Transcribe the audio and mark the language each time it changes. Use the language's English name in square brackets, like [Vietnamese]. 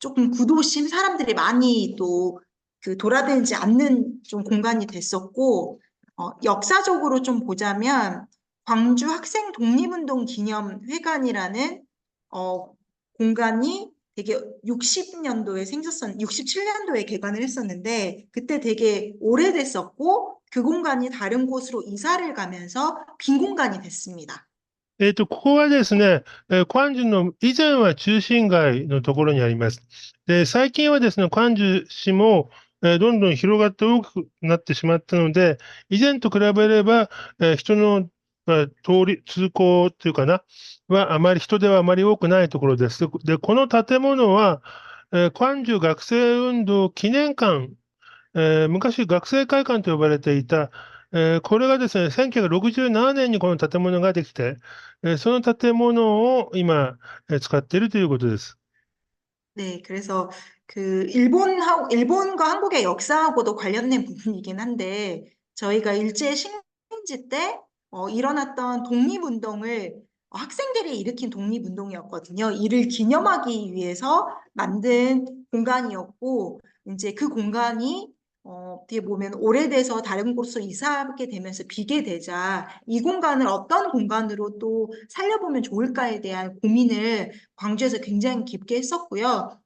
[Korean] 구도심 사람들이 많이 또 그 돌아다니지 않는 좀 공간이 됐었고 역사적으로 좀 보자면 광주 학생 독립운동 기념회관이라는 어, 공간이 되게 60년도에 67년도에 개관을 했었는데, 그때 되게 오래됐었고, 그 공간이 다른 곳으로 이사를 가면서 빈 공간이 됐습니다. [Japanese] ここはですね、関中の以前は中心街のところにあります。で、最近はですね、関中市も、どんどん広がって大きくなってしまったので、以前と比べれば、人の、通行というかな、あまり人ではあまり多くないところです。で、この建物は、関中学生運動記念館、昔学生会館と呼ばれていた、これがですね、1967年にこの建物ができて、その建物を今、使っているということです。 [Korean] 네, 그래서 일본과 한국의 역사하고도 관련된 부분이긴 한데, 저희가 일제 식민지 때 일어났던 독립운동을 학생들이 일으킨 독립운동이었거든요. 이를 기념하기 위해서 만든 공간이었고, 이제 그 공간이 어떻게 보면 오래돼서 다른 곳으로 이사하게 되면서 비게 되자 이 공간을 어떤 공간으로 또 살려보면 좋을까에 대한 고민을 광주에서 굉장히 깊게 했었고요.